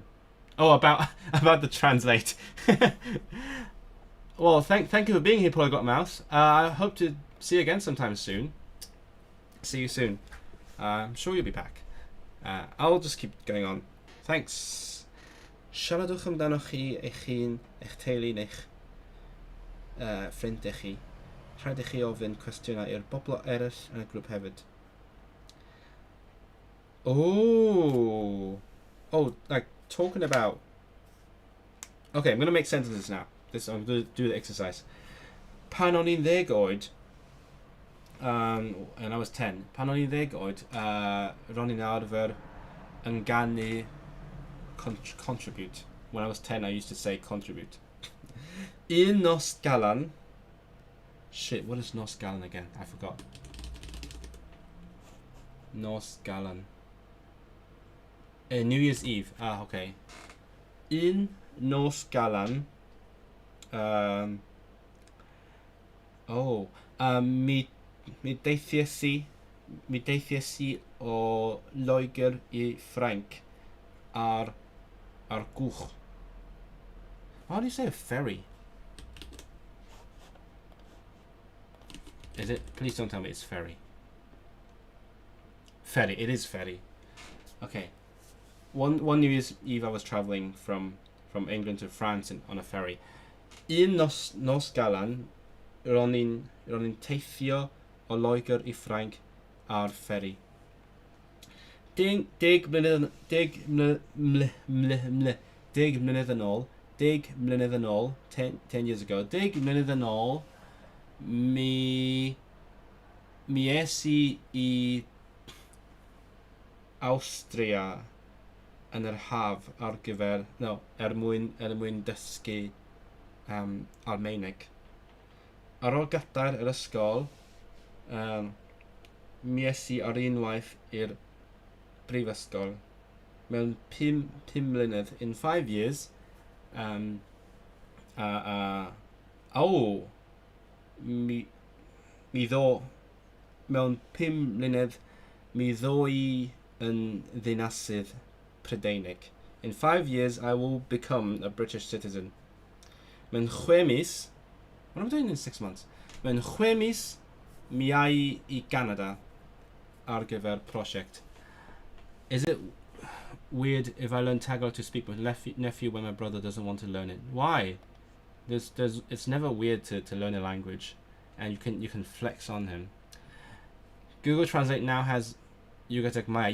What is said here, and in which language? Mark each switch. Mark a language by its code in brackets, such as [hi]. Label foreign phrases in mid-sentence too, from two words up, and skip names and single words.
[en] Oh, about the translate. Well, thank you for being here, Polyglot Mouse. I hope to see you again sometime soon. See you soon. I'm sure you'll be back. I'll just keep going on. Thanks. [cy] Siaradwch amdanoch chi eich hun, eich teulu neu'ch ffrindau chi. Rhaid I chi ofyn cwestiynau i'r bobl eraill yn y grŵp hefyd. [en] Oh, like talking about... Okay, I'm going to make sentences now. I'm going to do the exercise. [cy] Pan o'n i'n 10 oed, [en] and I was 10. [cy] Pan o'n I 10 oed, ro'n i'n arfer yn ganu contribute. [en] When I was 10, I used to say contribute. [cy] Un nos galan. [en] Shit, what is [cy] nos galan [en] again? I forgot. [cy] Nos galan. [en] New Year's Eve. Ah, okay. [cy] Un nos galan. Mi deithies i o Loegr I Ffrainc ar gwch. [en] How do you say a ferry? Is it? Please don't tell me it's ferry. Ferry. It is ferry. Okay. One New Year's Eve I was traveling from England to France on a ferry. [cy] Un nos galan, ro'n i'n teithio o Loegr I Ffrainc ar ferry. 10 mlynedd yn ôl, [en] 10 years ago, [cy] 10 mlynedd yn ôl, mi es I Awstria yn yr haf ar gyfer, mwyn dysgu Almaeneg. Ar ôl gadair yr ysgol, mi es I ar unwaith i'r brifysgol. Mewn 5 mlynedd, [en] in 5 years, [cy] mewn 5 mlynedd, mi ddo I yn ddinasydd Prydeinig. [en] In 5 years, I will become a British citizen. [cy] Mewn 6 mis, [en] what am I doing in 6 months? [cy] Mewn 6 mis, mi ai I Canada ar gyfer prosiect. [en] Is it weird if I learn Tagalog to speak with nephew when my brother doesn't want to learn it? Why? It's never weird to learn a language, and you can flex on him. Google Translate now has Yugatek Maya.